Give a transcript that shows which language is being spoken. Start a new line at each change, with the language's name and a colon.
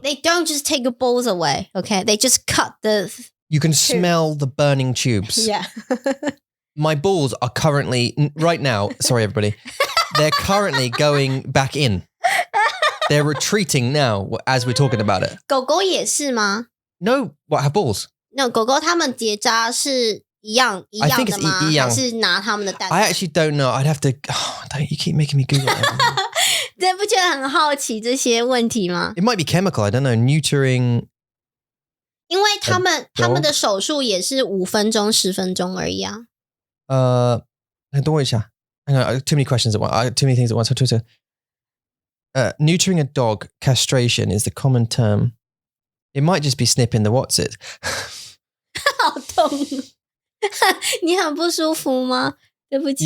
English: They don't just take your balls away, okay? They just cut the... You can smell the burning tubes. Yeah. My balls are currently, right now, sorry everybody, they're currently going back in. They're retreating now as we're talking about it.
Chinese: 狗狗也是吗？
English: No, what, have balls?
Chinese: No, 狗狗它们结扎是一样的吗？
English: I think it's 一样。
Chinese: 还是拿它们的蛋？
English: I actually don't know. I'd have to, don't you keep making me Google it.
Chinese: 对，不觉得很好奇这些问题吗？
English: It might be chemical, I don't know, neutering.
Chinese: 因为他们的手术也是5分钟、10分钟而已啊。等我一下。
English: Hang on, too many questions at once. Too many things at once. Neutering a dog, castration is the common term. It might just be snipping the what's it.
Chinese: 好痛！你很不舒服吗？对不起。